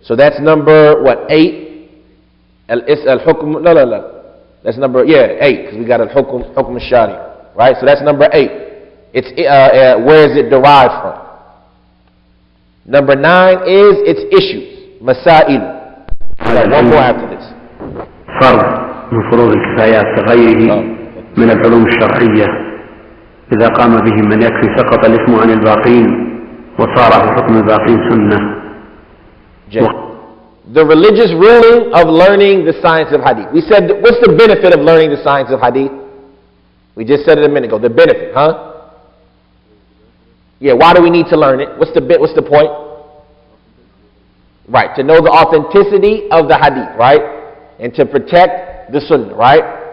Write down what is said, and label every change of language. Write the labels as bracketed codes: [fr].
[en] So that's number, 8? Al-Hukm, no. That's number, 8, because we got Al-Hukm al-Shari. Right? So that's number 8. It's where is it derived from? Number 9 is its issues. Masail. One more after this. [ar] فرض من فروض الكفايات كغيره من العلوم الشرعية إذا قام به من يكفي سقط الاسم عن الباقين وصار في حكم الباقين سنة. [en] The religious ruling of learning the science of hadith. We said, what's the benefit of learning the science of hadith? We just said it a minute ago. The benefit, huh? Yeah, why do we need to learn it? What's the point? Right, to know the authenticity of the hadith, right? And to protect the sunnah, right?